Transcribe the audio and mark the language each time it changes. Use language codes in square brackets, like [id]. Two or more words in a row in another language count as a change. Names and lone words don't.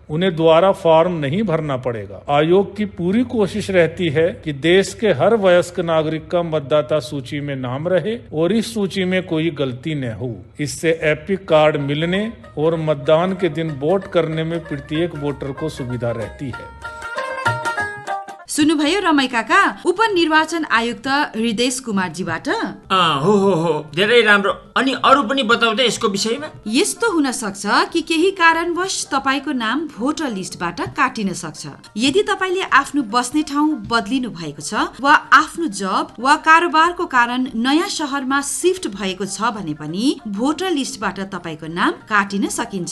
[hi] उन्हें दोबारा फॉर्म नहीं भरना पड़ेगा। आयोग की पूरी कोशिश रहती है कि देश के हर वयस्क नागरिक का मतदाता सूची में नाम रहे और इस सूची में कोई गलती न हो। इससे एपिक कार्ड मिलने और मतदान के दिन वोट करने में प्रत्येक वोटर को सुविधा रहती है। [ne] सुन्नुभयो रमाई काका, उपनिर्वाचन आयुक्त हृदय कुमारजीबाट। हो धेरै राम्रो। अनि अरू पनि बताउँदै यसको विषयमा। यस्तो हुन सक्छ कि केही कारणवश तपाईको नाम भोटर लिस्टबाट काटिन सक्छ। यदि तपाईले आफ्नो बस्ने ठाउँ बदलिनु भएको छ वा आफ्नो जब वा कारोबारको कारण नयाँ शहरमा शिफ्ट भएको छ भने पनि भोटर लिस्टबाट तपाईको नाम काटिन सकिन्छ।